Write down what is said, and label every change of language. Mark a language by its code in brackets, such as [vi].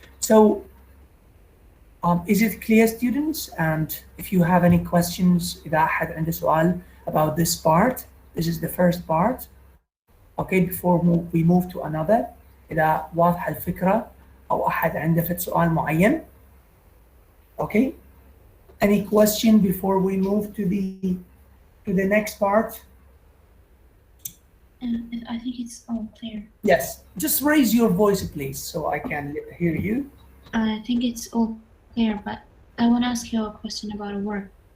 [en] So, is it clear, students? And if you have any questions, [ar] إذا أحد عنده سؤال [en] about this part, this is the first part. Okay, before we move to another, [ar] إذا واضحة الفكرة أو أحد عنده فد سؤال معين. [en] Okay, any question before we move to the next part? I think it's all clear. Yes, just raise your voice, please, so I can hear you. I think it's all clear, but I want to ask you a question about a word.